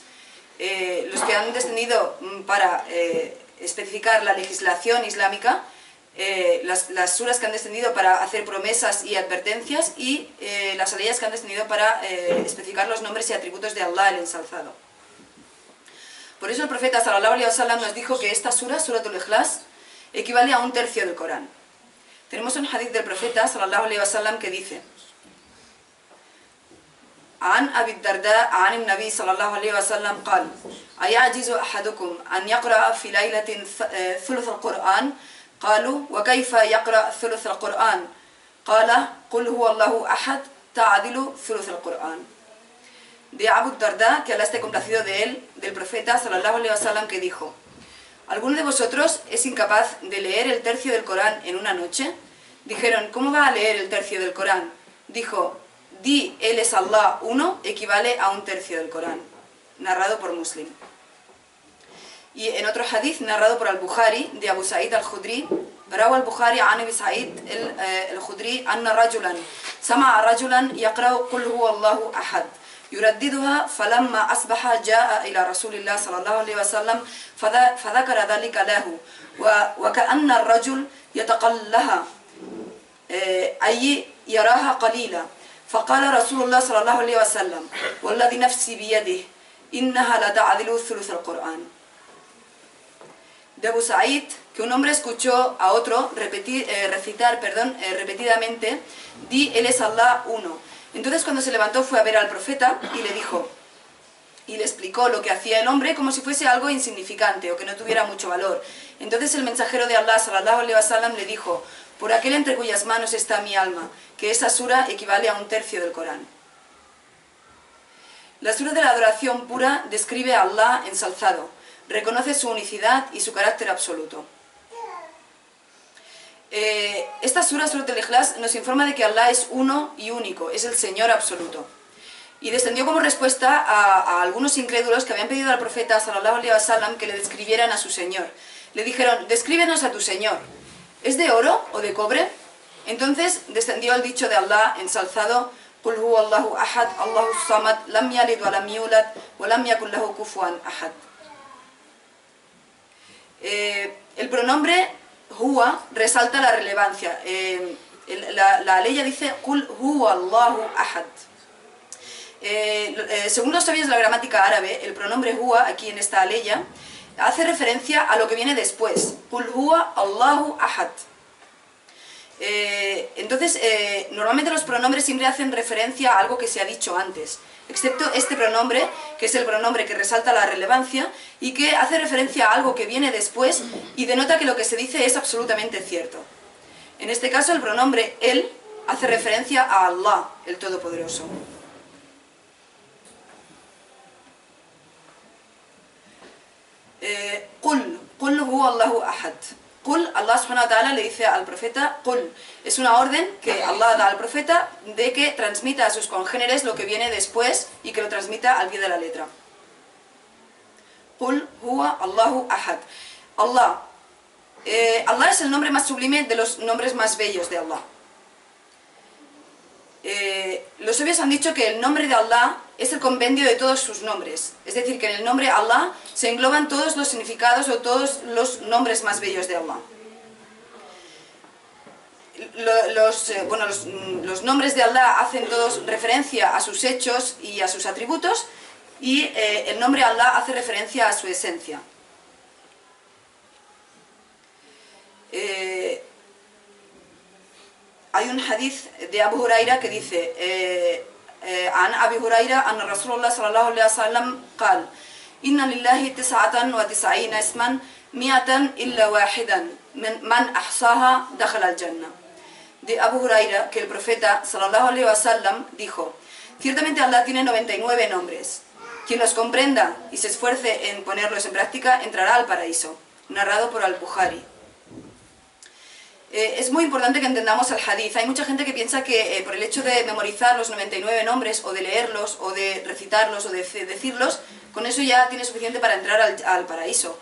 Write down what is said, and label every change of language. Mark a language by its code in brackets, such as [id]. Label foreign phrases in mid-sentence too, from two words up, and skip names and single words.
[es] Los que han descendido para especificar la legislación islámica, las suras que han descendido para hacer promesas y advertencias, y las aleyas que han descendido para especificar los nombres y atributos de Allah, el ensalzado. Por eso el profeta [ar] صلى الله عليه وسلم [es] nos dijo que esta sura, [ar] سورة الإخلاص, [es] equivale a un tercio del Corán. Tenemos un hadith del profeta [ar] صلى الله عليه وسلم [es] que dice: [ar] عن أبي الدرداء عن النبي صلى الله عليه وسلم قال: أيعجز أحدكم أن يقرأ في ليلة ثلث القرآن؟ قالوا: وكيف يقرأ ثلث القرآن؟ قال: قل هو الله أحد تعدل ثلث القرآن. [es] De Abu Darda, que Allah esté complacido de él, del profeta [ar] صلى الله عليه وسلم, [es] que dijo: ¿alguno de vosotros es incapaz de leer el tercio del Corán en una noche? Dijeron: ¿cómo va a leer el tercio del Corán? Dijo: di, Él es Allah, uno, equivale a un tercio del Corán. Narrado por Muslim. Y en otro hadith narrado por al-Bukhari, de Abu Sa'id al-Khudri, [ar] روى البخاري عن أبي سعيد الخدري أن رجلا سمع رجلا يقرأ قل هو الله أحد يرددها، فلما أصبح جاء إلى رسول الله صلى الله عليه وسلم فذكر ذلك له، وكأن الرجل يتقلها أي يراها قليلا، فقال رسول الله صلى الله عليه وسلم: والذي نفسي بيده إنها لتعدل ثلث القرآن. [es] de Abu Sa'id, que un hombre escuchó a otro recitar repetidamente: di, él es Allah uno. Entonces cuando se levantó fue a ver al profeta y le dijo, y le explicó lo que hacía el hombre como si fuese algo insignificante o que no tuviera mucho valor. Entonces el mensajero de Allah, [ar] صلى الله عليه وسلم, [es] le dijo: por aquel entre cuyas manos está mi alma, que esa sura equivale a 1/3 del Corán. La sura de la adoración pura describe a Allah ensalzado, reconoce su unicidad y su carácter absoluto. Esta sura, [ar] سورة الإخلاص, [es] nos informa de que Allah es uno y único, es el Señor absoluto. Y descendió como respuesta a algunos incrédulos que habían pedido al profeta [ar] صلى الله عليه وسلم [es] que le describieran a su Señor. Le dijeron: descríbenos a tu Señor. ¿Es de oro o de cobre? Entonces descendió el dicho de Allah ensalzado: [ar] قل هو الله أحد، الله الصمد، لم يلد ولم يولد، ولم يكن له كفوا أحد. [es] El pronombre huwa resalta la relevancia. La aleya dice: [ar] قل هو الله أحد. [es] Según los sabios de la gramática árabe, el pronombre huwa, aquí en esta aleya, hace referencia a lo que viene después. [ar] قل هو الله أحد. [es] Entonces, normalmente los pronombres siempre hacen referencia a algo que se ha dicho antes, excepto este pronombre, que es el pronombre que resalta la relevancia y que hace referencia a algo que viene después y denota que lo que se dice es absolutamente cierto. En este caso, el pronombre él hace referencia a Allah, el Todopoderoso. [ar] قل هو الله أحد. [es] Qul, [ar] الله سبحانه وتعالى [es] le dice al profeta: Qul, es una orden que Allah da al profeta de que transmita a sus congéneres lo que viene después y que lo transmita al pie de la letra. [ar] قل هو الله أحد. [es] Allah. Allah es el nombre más sublime de los nombres más bellos de Allah. Los sabios han dicho que el nombre de Allah es el compendio de todos sus nombres. Es decir, que en el nombre Allah se engloban todos los significados o todos los nombres más bellos de Allah. Los nombres de Allah hacen todos referencia a sus hechos y a sus atributos, y el nombre Allah hace referencia a su esencia. Hay un hadith de Abu Huraira que dice: [ar] عن أبي هريرة أن رسول الله صلى الله عليه وسلم قال: إن لله 99 اسما 100 إلا واحدا من أحصاها دخل الجنة. [es] De Abu Huraira, que el profeta [ar] صلى الله عليه وسلم [es] dijo: ciertamente Allah tiene 99 nombres. Quien los comprenda y se esfuerce en ponerlos en práctica entrará al paraíso. Narrado por Al-Bukhari. Es muy importante que entendamos el hadith. Hay mucha gente que piensa que por el hecho de memorizar los 99 nombres, o de leerlos, o de recitarlos, o de decirlos, con eso ya tiene suficiente para entrar al paraíso.